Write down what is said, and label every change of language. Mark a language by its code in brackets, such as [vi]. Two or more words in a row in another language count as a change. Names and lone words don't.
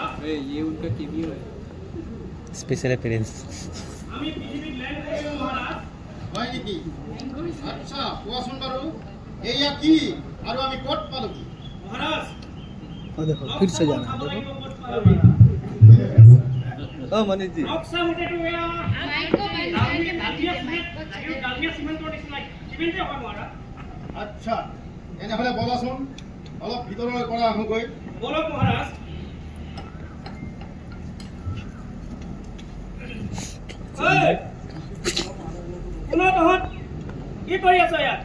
[hi] ये उनका टीवी है [en] special appearance [as] আমি পৃথিবীত ল্যান্ড কৰিলো মহাৰাজ। হয় নেকি আচ্ছা কোৱাচোন বাৰু এয়া কি আৰু আমি ক'ত পালো মহাৰাজ, [hi] और देखो फिर से जाना है, देखो हाँ मनीष जी [as] নক্সা মুটেটো এয়া ডালমিয়া সিমেন্টৰ নিচিনা সিমেন্টে হয় মহাৰাজ। আচ্ছা এনেহ'লে বলাচোন অলপ ভিতৰলৈ পৰা আহোঁগৈ বলক মহাৰাজ। ঐ, কোন তহঁত কি কৰি আছ ইয়াত?